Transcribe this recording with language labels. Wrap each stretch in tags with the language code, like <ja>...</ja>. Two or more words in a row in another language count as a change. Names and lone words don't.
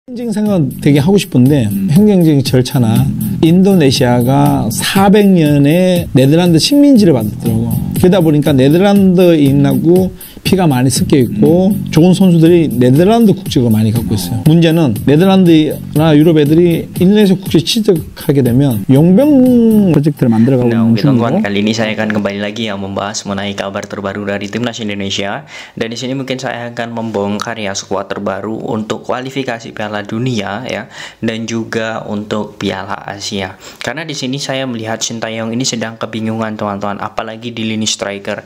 <ko>행정 생각 되게 하고 싶은데 행정적인 절차나 인도네시아가 400년에 네덜란드 식민지를 받았더라고. 그러다 보니까 네덜란드인하고 피가 많이 섞여 있고 좋은 선수들이 네덜란드 국적을 많이 갖고 있어요. 문제는 네덜란드나 유럽 애들이 인도네시아 국적 취득하게 되면 용병 프로젝트를 만들어가고 있는 중이고.</ko> <id>Kali ini saya akan kembali lagi yang membahas mengenai kabar terbaru dari timnas Indonesia. Dan di sini mungkin saya akan membongkar ya skuad terbaru untuk kualifikasi Piala Dunia ya, dan juga untuk Piala Asia. Karena di sini saya melihat Sintayong ini sedang kebingungan teman-teman, apalagi di lini striker.</id>